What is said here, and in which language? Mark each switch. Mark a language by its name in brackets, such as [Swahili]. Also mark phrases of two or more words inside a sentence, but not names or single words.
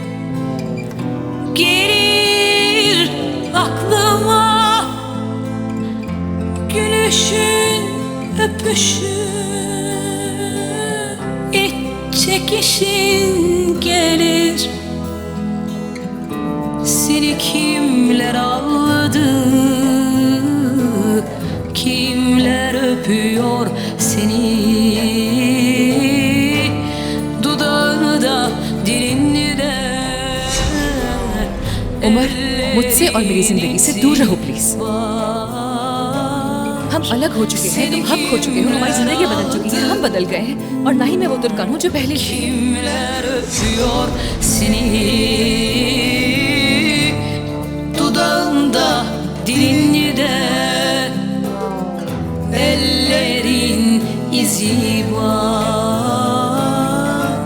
[Turkish] gelir aklıma, gülüşün, öpüşün, iç çekişin gelir. Seni kimler aldı, kimler öpüyor seni? [Hindi] उमर, मुझसे और मेरी जिंदगी से दूर रहो प्लीज। हम अलग हो चुके हैं, तुम हम खो चुके हो, हमारी जिंदगी बदल चुकी है, हम बदल गए हैं, और ना ही मैं वो तुर्कान हूँ जो पहले थी। [Turkish] Kimler öpüyor seni? Dudağında, dilinde ellerin izi var.